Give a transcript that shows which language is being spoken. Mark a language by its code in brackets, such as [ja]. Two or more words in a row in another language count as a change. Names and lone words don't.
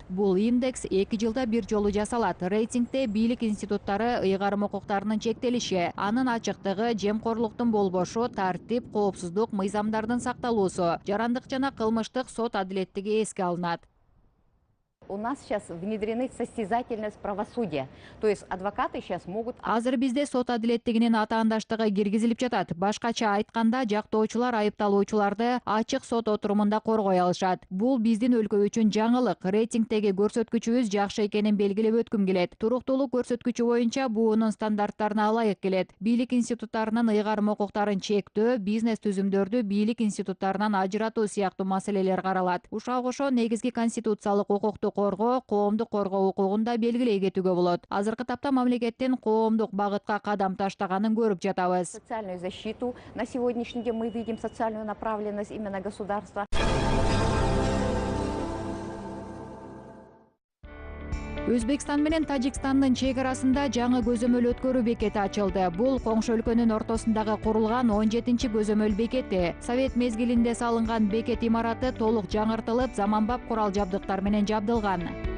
[ky] Бул индекс 2 жылда бир жолу жасалат. Рейтингде бийлик институттары ыйгарым укуктарынын чектелиши, анын ачыктыгы, жемкорлуктун болбошу, тартип, коопсуздук, мыйзамдардын сакталуусу, жарандык жана кылмыштык сот адилеттиги эске алынат. [ru] У нас сейчас внедрены состязательность правосудия. То есть адвокаты сейчас могут... [ky] Азыр бизде сот адилеттигинин атаандаштыгы киргизилип жатат. Башкача айтканда жактоочулар айыпталуучуларды ачык сот отурумунда коргой алышат. Бул биздин өлкө үчүн жаңылык. Рейтингдеги көрсөткүчүбүз жакшы экенин белгилеп өткүм келет. Туруктуулук көрсөткүчү боюнча буунун стандарттарына ылайык келет. Бийлик институттарынын ыйгарым укуктарын чектөө, бизнес түзүмдөрдү бийлик институттарынан ажыратуу сыяктуу маселелер каралат. Ушуга кошо негизги конституциялык укукту коргоо, коомдук коргоо укугун да белгилей кетүүгө болот. Азыркы тапта мамлекеттин коомдук багытка кадам таштаганын көрүп жатабыз. [ru] Социальную защиту. На сегодняшний день мы видим социальную направленность именно государства. [ky] Өзбекстан менен Тажикстандын чек арасында жаңы көзөмөл өткөрүү бекети ачылды. Бул коңшу өлкөнүн ортосундагы курулган 17-чи көзөмөл бекети. Совет мезгилинде салынган бекет имараты толук жаңыртылып, заманбап курал жабдыктар менен жабдылган.